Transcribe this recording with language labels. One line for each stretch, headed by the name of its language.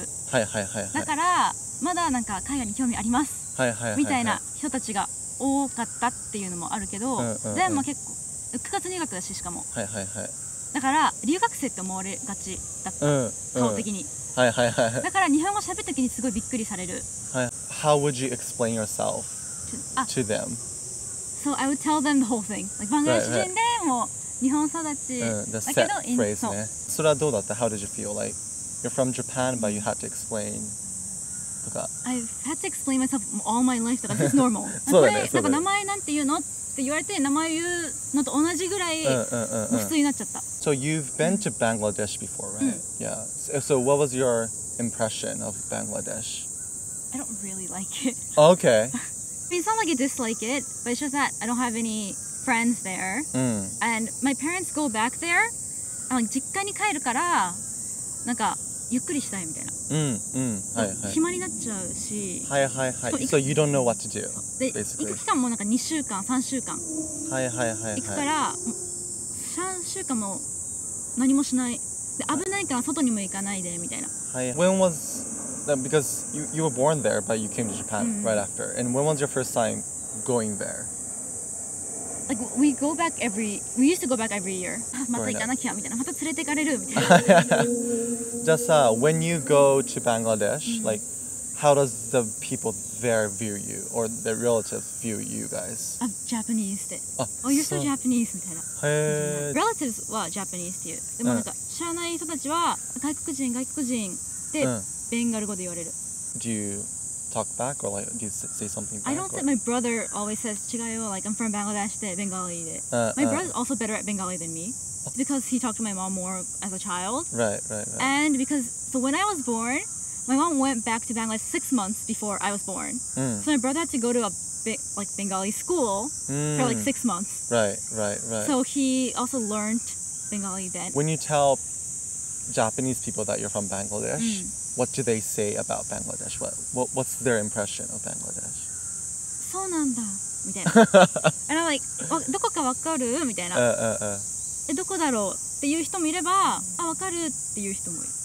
Japanese: だからまだなんか海外に興味あります。みたいな人たちが多かったっていうのもあるけど、でも結構9月入学だし、しかもだから留学生って思われがちだった、顔的に。だから日本語喋る時にすごいびっくりされる。
English: How would you explain yourself to them? So I would tell them the whole thing.
Japanese: Like バングラデシュ人でも日本育ちだけど、 phrase ね。それはどうだった？
English: How did you feel? Like you're from Japan, but you had to explain. I've had to explain myself all my life. That's just normal.
Japanese: これなんか名前なんて言うのって言われて、名前言うのと同じぐらい普通になっちゃった。
English: So you've been to Bangladesh before, right? Yeah. So what was your impression of Bangladesh? I don't really like it. Okay. I mean, it's not like I dislike it, but it's just that I don't have any friends there. And my parents go back there.
Japanese: 実家に帰るからなんかゆっくりしたいみたいな。暇になっちゃうし。
English: So you don't know what to do.
Japanese: で、行く期間もなんか2週間、3週間。行くから、3週間も何もしない。で、危ないから外にも行かないでみたいな。
English: When was because you were born there, but you came to Japan right after. And when was your first time going there? Like we used to go back every year.
Japanese: また行かなきゃみたいな。また連れて行かれるみたいな。
English: Just when you go to Bangladesh, like how does the people there view you or the relatives view you guys?
Japanese: Japanese で。
English: Oh, you're so Japanese みたいな。
Japanese: Relatives は Japanese っていう。でもなんか知らない人たちは外国人ってベンガル語で言われる。
English: Do you talk back or like do you say something back? I don't think my brother always says
Japanese: 違うよ
English: like I'm from Bangladesh で Bengali で。 My brother's also better at Bengali than me because he talked to my mom more as a child. Right. And so when I was born, my mom went back to Bangladesh 6 months before I was born. So my brother had to go to a like Bengali school for like 6 months. Right. So he also learned Bengali then. When you tell Japanese people that you're from Bangladesh, what do they say about Bangladesh? What's their impression of Bangladesh?
Japanese: そうなんだみたいな。
English: And I'm like
Japanese: どこかわかるみたいな。どこだろうっていう人もいれば、わかるっていう人もいる。